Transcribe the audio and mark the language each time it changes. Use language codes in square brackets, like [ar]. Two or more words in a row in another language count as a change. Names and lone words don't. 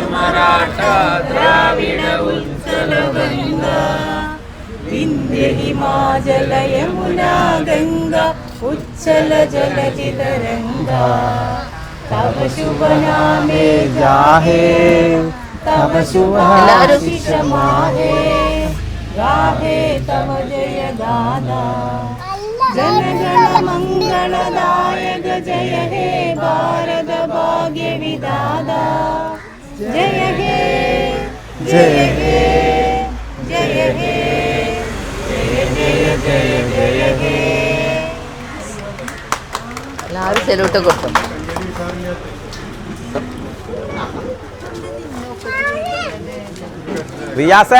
[bn] মারাঠা দ্রাবিড় উৎকল বঙ্গ বিন্ধ্য হিমাচল যমুনা গঙ্গা উচ্ছল জলধি তরঙ্গ তব শুভ নামে জাগে তব শুভ আশিস মাগে গাহে তব জয় গাথা জনগণ মঙ্গল মঙ্গলদায়ক জয় হে ভারত ভাগ্য বিধাতা জয় হে জয় হে জয় হে জয় জয় জয় হে [ml] എല്ലാവരും സെലൂട്ട് കൊടുക്കും. റിയാസേ